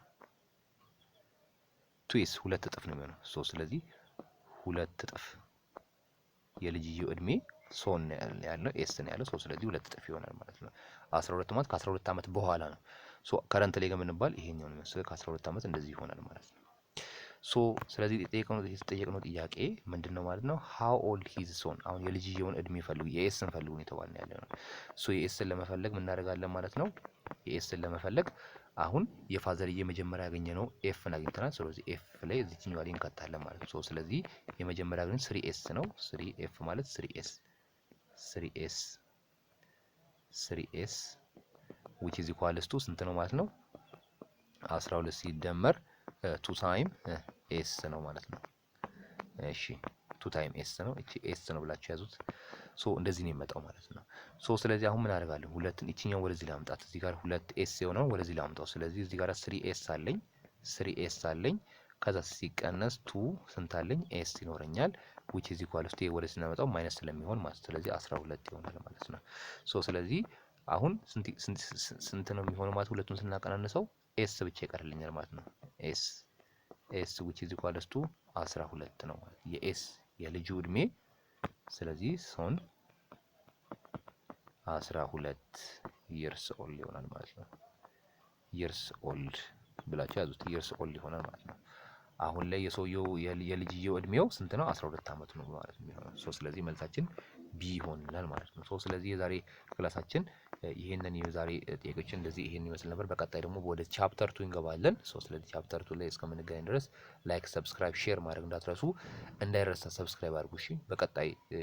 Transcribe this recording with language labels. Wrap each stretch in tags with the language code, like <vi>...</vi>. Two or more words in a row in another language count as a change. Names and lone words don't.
<am>ትዊስ 2 እጥፍ ነው የሚሆነው። ስለዚህ 2 እጥፍ የልጅየው እድሜ ሶን ያለው ኤስ ነው ያለው። ስለዚህ 2 እጥፍ ይሆናል ማለት ነው። 12 ማለት ከ12 አመት በኋላ ነው። ከረንት ላይ ገምንባል ይሄኛው ነው የሚመስለው ከ12 አመት እንደዚህ ይሆናል ማለት ነው። ስለዚህ የተጠየቅነው ጥያቄ ምንድነው ማለት ነው?</am> <en>how old his son።</en> <am>አሁን የልጅየውን እድሜ ፈልጉ፣ የኤስን ፈልጉ ነው የተባልን ያለ ነው። የኤስን ለመፈለግ ምን እናደርጋለን ማለት ነው? የኤስን ለመፈለግ አሁን የፋዘርዬ መጀመሪያ ያገኘነው ኤፍን አግኝተናል። ስለዚህ ኤፍ ላይ እዚህኛው ላይ እንከታለን ማለት ነው። ስለዚህ የመጀመሪያ ግን 3s ነው። 3f ማለት</am> <en>3s which is equals to</en> <am>ስንት ነው ማለት ነው? 12 ሲደመር</am> <en>2 time S</en> <am>ነው ማለት ነው። እሺ</am> <en>2 time S</en> <am>ነው። እቺ ኤስ ነው ብላችሁ ያዙት። እንደዚህ ነው የሚመጣው ማለት ነው። ስለዚህ አሁን ምን አደርጋለሁ? ሁለትን እቺኛው ወደዚህ ላምጣት። እዚህ ጋር 2s የሆነው ወደዚህ ላምጣው። ስለዚህ እዚህ ጋር 3s አለኝ ከዛ ሲቀነስ 2 ስንት አለኝ? ኤስ ይኖረኛል</am> <en>which is equals to</en> <am>ወደዚህ እናመጣው ማይነስ ስለሚሆን ማለት ስለዚህ 12 ይሆናል ማለት ነው። ስለዚህ አሁን ስንት ነው የሚሆነው ማለት ሁለቱን ስናቀናንሰው ኤስ ብቻ ይቀርልኛል ማለት ነው። ኤስ</am> <en>which is equals to 12</en> <am>ነው ማለት የኤስ የልጁ እድሜ። ስለዚህ ሶን</am> <en>12 years old</en> <am>ይሆናል ማለት ነው።</am> <en>years old</en> <am>ብላችሁ ያዙት።</am> <en>years old</en> <am>ይሆናል ማለት ነው። አሁን ላይ የሰውየው የልጅየው እድሜው ስንት ነው? 12 አመት ነው ማለት ነው የሚሆነው። ስለዚህ መልሳችን ቢ ይሆንልናል ማለት ነው። ሶ ስለዚህ የዛሬ ክላሳችን ይሄንን የዛሬ ጥያቄዎችን እንደዚህ ይሄን ይመስል ነበር። በቀጣይ ደግሞ ወደ ቻፕተር 2 እንገባለን። ሶ ስለዚህ ቻፕተር 2 ላይ እስከምንገናኝ ድረስ</am> <en>like, subscribe, share</en> <am>ማድረግ እንዳትረሱ። እንዳይረሳ ሰብስክራይብ አድርጉ እሺ። በቀጣይ</am>